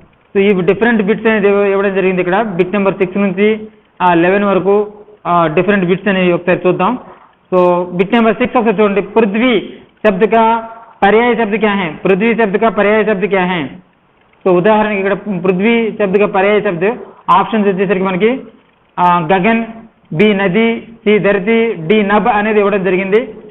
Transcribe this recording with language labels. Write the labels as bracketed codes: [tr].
[te] So ఈ different bits అనేది ఇవ్వడం జరిగింది. ఇక్కడ బిట్ నెంబర్ 6 నుంచి 11 వరకు डिफरेंट बिट्स అనేవి ఒకసారి చూద్దాం. సో बिट नंबर 6 ఒకసారి చూడండి. [hi] पृथ्वी शब्द का पर्याय शब्द क्या है? पृथ्वी शब्द का पर्याय शब्द क्या है? [te] సో ఉదాహరణకి ఇక్కడ [hi] पृथ्वी शब्द का पर्याय शब्द [te] ఆప్షన్స్ వచ్చేసరికి మనకి గగన్, బి నది, సి ధరతి, డి నభ్ అనేది ఇవ్వడం జరిగింది.